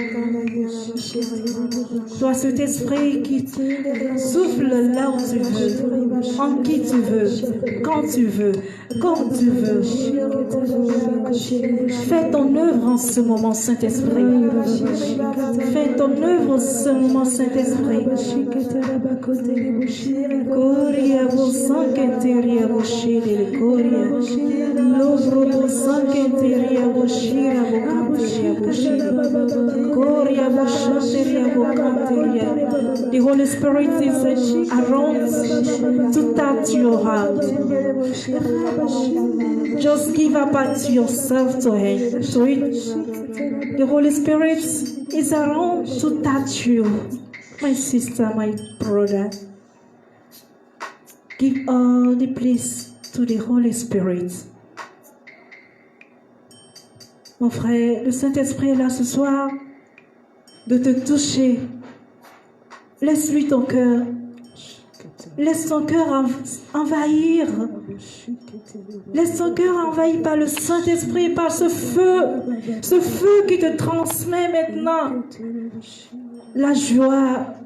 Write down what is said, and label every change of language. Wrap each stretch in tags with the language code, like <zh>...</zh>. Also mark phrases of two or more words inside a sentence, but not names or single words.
<fr>Toi, cet esprit qui souffle là où tu veux, en qui tu veux, quand tu veux, comme tu veux. Fais ton œuvre en ce moment, Saint-Esprit. Fais ton œuvre en ce moment, Saint-Esprit. Koria Koria, Lobro Sanketeria Boshira Bokanteria, Koria Boshanteria Bokanteria.</fr> <en>The Holy Spirit is around to touch your heart. Just give up at yourself to Him. To it. The Holy Spirit is around to touch you. My sister, my brother. Give all the place to the Holy Spirit.</en> <fr>Mon frère, le Saint-Esprit est là ce soir de te toucher. Laisse-lui ton cœur. Laisse ton cœur envahir. Laisse ton cœur envahi par le Saint-Esprit, par ce feu qui te transmet maintenant la joie.</fr>